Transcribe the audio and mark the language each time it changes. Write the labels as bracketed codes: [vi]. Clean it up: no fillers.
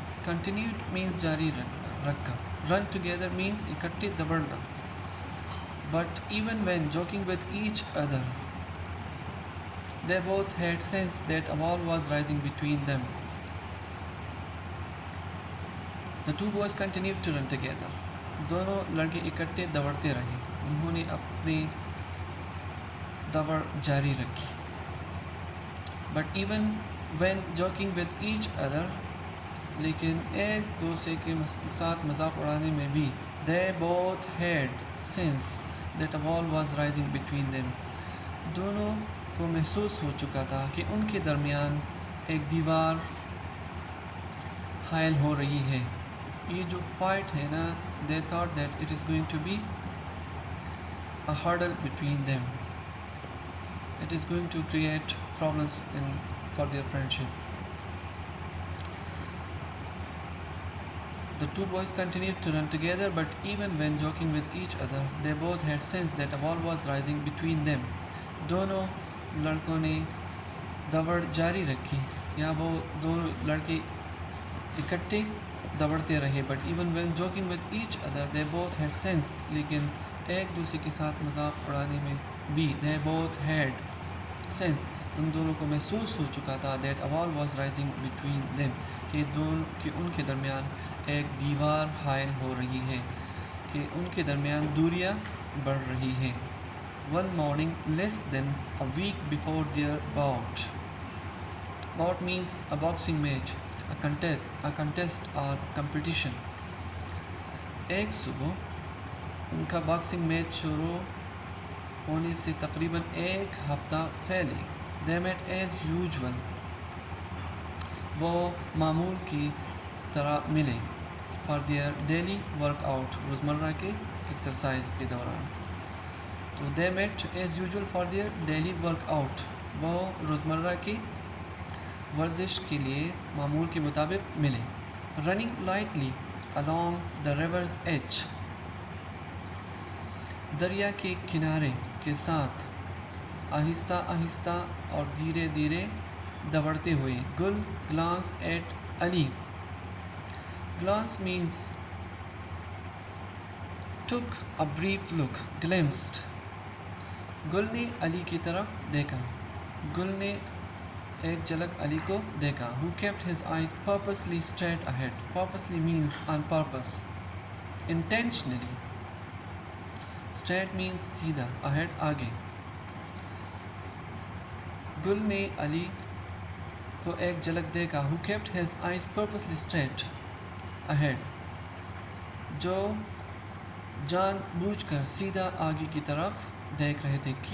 [en] Continued means [hi] jari rakha. [en] Run together means [hi] ikatte davarna. [en] But even when joking with each other, they both had sensed that a wall was rising between them. The two boys continued to run together. [hi] दोनों लड़के इकट्ठे दौड़ते रहे. उन्होंने अपनी दौड़ जारी रखी. [en] But even when joking with each other, [hi] लेकिन एक दूसरे के साथ मजाक उड़ाने में भी, [en] they both had sensed that a wall was rising between them. [hi] दोनों को महसूस हो चुका था कि उनके दरमियान एक दीवार हायल हो रही है. ये जो फाइट है ना, [en] they thought that it is going to be a hurdle between them. It is going to create problems for their friendship. The two boys continued to run together, but even when joking with each other, they both had sensed that a wall was rising between them. [hi] दोनों लड़कों ने दौड़ जारी रखी, या वो दोनों लड़के इकट्ठे दौड़ते रहे. [en] but even when joking with each other they both had sense, [hi] लेकिन एक दूसरे के साथ मजाक उड़ाने में भी [en] they both had sense, [hi] उन दोनों को महसूस हो चुका था [en] that a wall was rising between them, [hi] कि उनके दरमियान एक दीवार हायल हो रही है, कि उनके दरमियान दूरियां बढ़ रही है. [en] One morning less than a week before their bout. Bout means a boxing match, a contest or competition. [hi] एक सुबह उनका बॉक्सिंग मैच शुरू होने से तकरीबन एक हफ्ता पहले [en] they met as usual. [hi] वो मामूल की तरह मिले [en] for their daily workout, [hi] रोज़मर्रा के एक्सरसाइज के दौरान. [en] तो they met as usual for their daily workout. [hi] वो रोज़मर्रा की वर्जिश के लिए मामूल के मुताबिक मिले. [en] Running lightly along the river's edge. [hi] दरिया के किनारे के साथ आहिस्ता आहिस्ता और धीरे धीरे दौड़ते हुए. [en] Gul glance at Ali. Glance means took a brief look. Glimpsed. [hi] गुल ने अली की तरफ देखा. गुल ने एक झलक अली को देखा. [en] Who kept his eyes purposely straight ahead. Purposely means on purpose, intentionally. Straight means सीधा, ahead आगे. [hi] गुल ने अली को एक झलक देखा. [en] Who kept his eyes purposely straight ahead. [hi] जो जानबूझकर सीधा आगे की तरफ देख रहे थे.